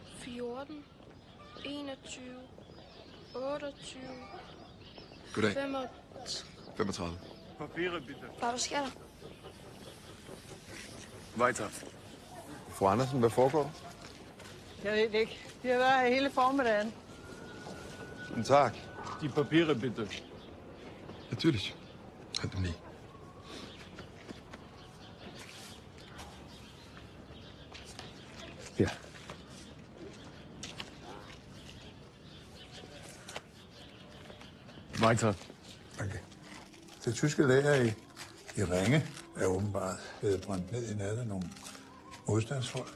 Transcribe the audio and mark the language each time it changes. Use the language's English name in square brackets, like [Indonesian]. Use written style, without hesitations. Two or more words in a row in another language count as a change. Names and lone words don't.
[Danish] 14, 21, 28, Goddag. 35. [German] Papirer, bitte. [Danish] Far, hvad sker der? [German] Weiter. [Danish] Fru Andersen, hvad foregår der? Jeg ved det ikke. De har været her hele formiddagen. [German] Guten Tag. Die Papiere, bitte. [Danish] Natürlich. Halt dem lige. Her. [German] Weiter. [Danish] Okay. Det tyske lager i Ringe er åbenbart blevet brændt ned i nat af nogle modstandsfolk.